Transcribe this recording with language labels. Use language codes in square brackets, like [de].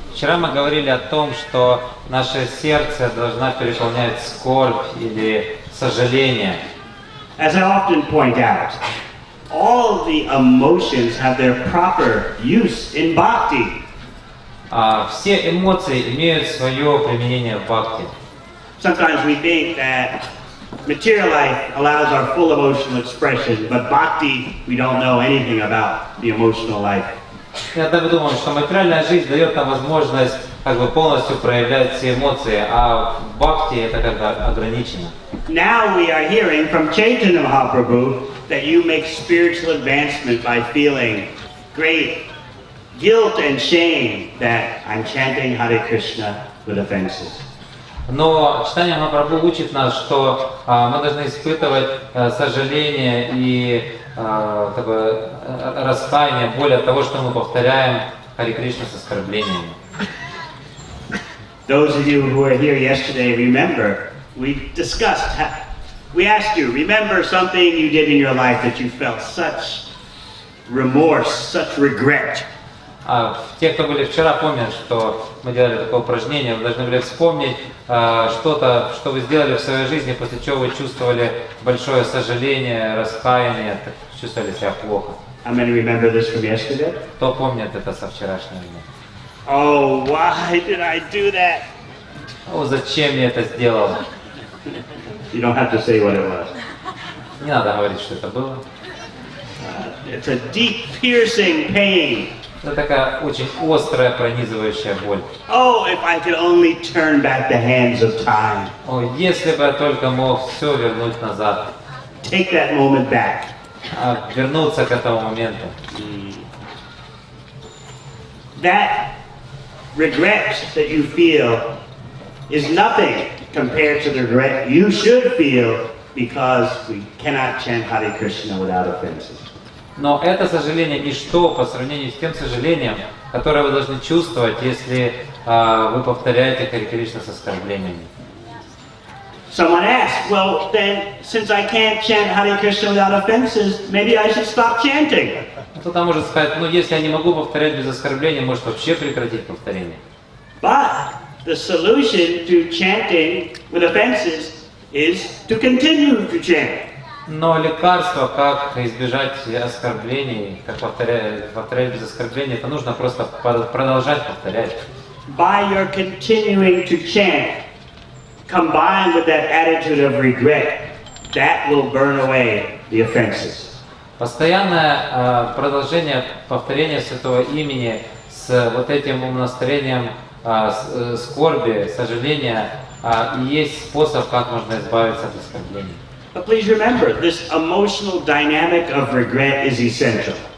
[ru] Вчера мы говорили о том, что наше сердце должна переполнять скорбь или сожаление. [en] As I often point out, all the emotions have their proper use in bhakti. [ru] Все эмоции имеют свое применение в бхакти. [en] Sometimes we think that material life allows our full emotional expression, but bhakti, we don't know anything about the emotional life. [ru] Иногда мы думаем, что материальная жизнь дает нам возможность как бы полностью проявлять все эмоции, а в бхакти это как бы ограничено. [en] Now we are hearing from Chaitanya Mahaprabhu that you make spiritual advancement by feeling great guilt and shame that I'm chanting Hare Krishna with offenses. [ru] Но читание Махапрабху учит нас, что мы должны испытывать сожаление и такое раскаяние, боль от того, что мы повторяем Харе Кришна с оскорблениями. [en] Those of you who were here yesterday remember, we discussed, we asked you, remember something you did in your life that you felt such remorse, such regret. [ru] Те, кто были вчера, помнят, что мы делали такое упражнение. Вы должны были вспомнить что-то, что вы сделали в своей жизни, после чего вы чувствовали большое сожаление, раскаяние, чувствовали себя плохо. [en] How many remember this from yesterday? [ru] Кто помнит это со вчерашнего дня? [en] Oh, why did I do that? [ru] О, зачем я это сделал? [en] You don't have to say what it was. [ru] Не надо говорить, что это было. [en] It's a deep, piercing pain. [ru] Это такая очень острая, пронизывающая боль. [en] Oh, if I could only turn back the hands of time. [ru] О, если бы я только мог все вернуть назад. [en] Take that moment back. [ru] Вернуться к этому моменту. [en] That regret that you feel is nothing compared to the regret you should feel because we cannot chant Hare Krishna without offenses. [ru] Но это сожаление ничто по сравнению с тем сожалением, которое вы должны чувствовать, если вы повторяете Харе Кришна с оскорблениями. [en] Someone asked, well, then, since I can't chant Hare Krishna without offenses, maybe I should stop chanting. [ru] Кто-то может сказать, ну если я не могу повторять без оскорбления, может вообще прекратить повторение. [en] But the solution to chanting with offenses is to continue to chant. [ru] Но лекарство, как избежать оскорблений, как повторять без оскорблений, это нужно просто продолжать повторять. [en] By your continuing to chant, combined with that attitude of regret, that will burn away the offenses. [ru] Постоянное продолжение повторения святого имени с вот этим умонастроением скорби, сожаления, и есть способ, как можно избавиться от оскорблений. [en] But please remember, this emotional dynamic of regret is essential.